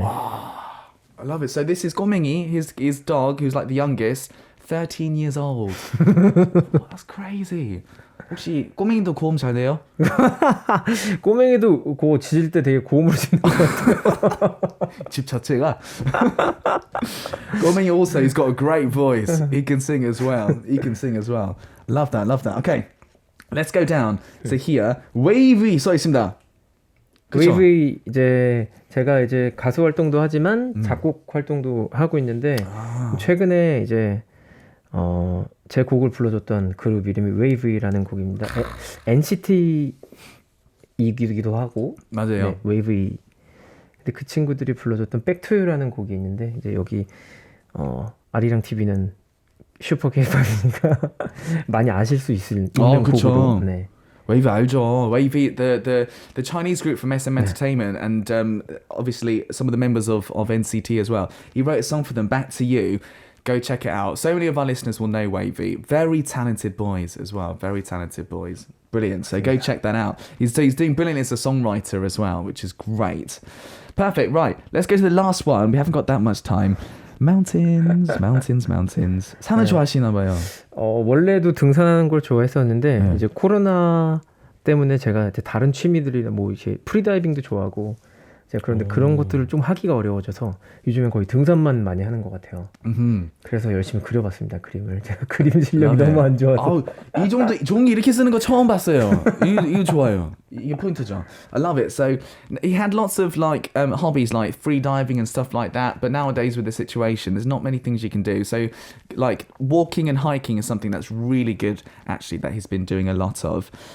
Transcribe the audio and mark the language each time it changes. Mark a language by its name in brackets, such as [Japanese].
[English] 와, I love it. So this is 꼬맹이, his dog, who's like the youngest, 13 years old. That's crazy. [Korean] 혹시 꼬맹이도 고음 잘 돼요? 꼬맹이도 짖을 때 되게 고음으로 짖는 것 같아요. 집 자체가. [English] 꼬맹이 also, he's got a great voice. He can sing as well. Love that. Okay, let's go down. So here, wavy [Korean] 써 있습니다. 그쵸? 웨이브 제가 이제 가수 활동도 하지만 작곡 활동도 하고 있는데 최근에 이제 제 곡을 불러줬던 그룹 이름이 웨이브라는 곡입니다. NCT이기도 하고 맞아요. 네, 웨이브. 근데 그 친구들이 불러줬던 백투유라는 곡이 있는데 이제 여기 아리랑 TV는 슈퍼 K-팝이니까 많이 아실 수 있는 곡으로. 네. Wavy 알죠. [English] Wavy, the Chinese group from SM Entertainment, and obviously some of the members of NCT as well. He wrote a song for them, Back to You. Go check it out. So many of our listeners will know Wavy. Very talented boys as well. Very talented boys. Brilliant. So go check that out. He's doing brilliant as a songwriter as well, which is great. Perfect. Right. Let's go to the last one. We haven't got that much time. [Korean] Mountains. 산을 좋아하시나 봐요. 원래도 등산하는 걸 좋아했었는데 이제 코로나 때문에 제가 이제 다른 취미들이나 뭐 이제 프리다이빙도 좋아하고 제가 그런데 그런 것들을 좀 하기가 어려워져서 요즘엔 거의 등산만 많이 하는 것 같아요. 그래서 열심히 그려봤습니다, 그림을. 제가 그림 실력이 너무 안 좋아서. 이 정도 종이 이렇게 쓰는 거 처음 봤어요. 이거 좋아요. 이게 포인트죠. [English] I love it. So he had lots of like hobbies like free diving and stuff like that. But nowadays with the situation, there's not many things you can do. So like walking and hiking is something that's really good actually that he's been doing a lot of.